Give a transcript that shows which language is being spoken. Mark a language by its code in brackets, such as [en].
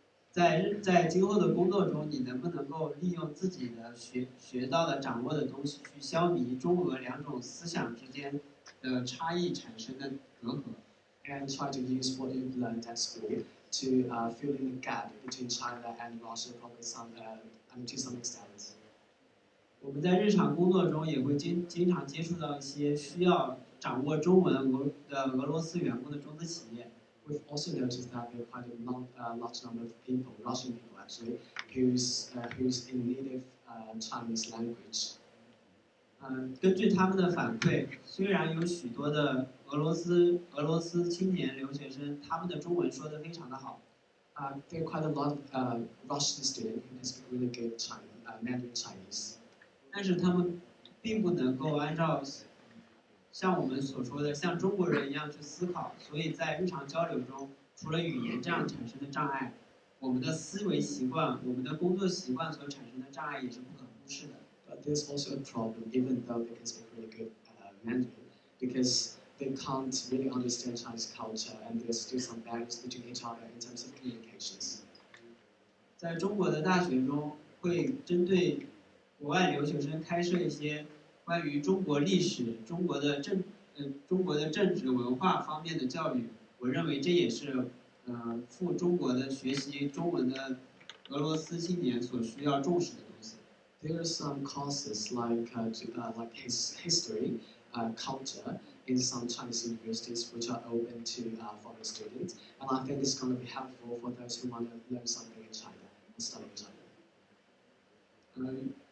[zh] 在今后的工作中，你能不能够利用自己的学到的、掌握的东西，去消弭中俄两种思想之间的差异产生的隔阂 [en] ？And try to use what you've learned at school to fill in the gap between China and Russia, probably to some extent. [zh] 我们在日常工作中也会经常接触到一些需要掌握中文的俄罗斯员工的中资企业。 [en] We've also noticed that there are quite a large number of people, Russian people actually, who's in native Chinese language. [zh] 根据他们的反馈，虽然有许多的俄罗斯青年留学生，他们的中文说得非常的好。 [en] There are quite a lot of Russian students who can speak really good Mandarin Chinese. [zh] 但是他们并不能够按照像我们所说的像中国人一样去思考，所以在日常交流中，除了语言这样产生的障碍，我们的思维习惯、我们的工作习惯所产生的障碍也是不可忽视的。 [en] But there's also a problem, even though they can speak really good Mandarin, because they can't really understand Chinese culture, and there's still some barriers between each other in terms of communications. [zh] 在中国的大学中，会针对国外留学生开设一些关于中国历史、中国的政治文化方面的教育。我认为这也是赴中国的学习中文的俄罗斯青年所需要重视的东西。 [en] There are some courses like history, culture in some Chinese universities which are open to foreign students, and I think it's going to be helpful for those who want to learn something in China and study in China.